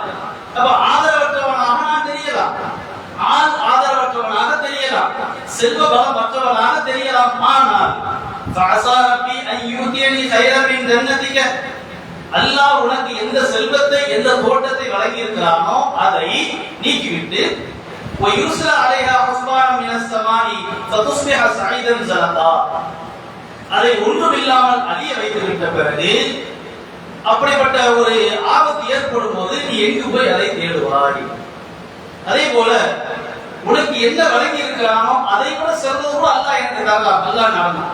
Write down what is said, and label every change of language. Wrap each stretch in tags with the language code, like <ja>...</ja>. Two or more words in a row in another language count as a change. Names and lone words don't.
<ta>அப்ப ஆதரவற்றவனாக நான் தெரியலாம், ஆதரவற்றவனாக தெரியலாம், செல்வ பலம் மற்றவனாக தெரியலாம். ஆனால் அல்லாஹ் உனக்கு எந்த செல்வத்தை எந்த தோட்டத்தை வழங்கி இருக்கிறானோ அதை நீக்கிவிட்டு</ta> <ar>وَيُرْسِلَ عَلَيْهَا حُسْبَانًا مِنَ السَّمَاءِ فَتُصْبِحَ صَعِيدًا زَلَقًا</ar> <ta>அதை ஒன்றுமில்லாமல் அழிய வைத்துவிட்ட பிறகு அப்படிப்பட்ட ஒரு ஆபத்து ஏற்படும் போது நீ எங்கு போய் அதை தேடுவாய்? அதே போல உனக்கு என்ன வழங்கி இருக்கிறானோ அதை கூட சிறந்தது கூட அல்லாஹ் எனக்கு தரலாம். அல்லாஹ் நடந்தான்.</ta>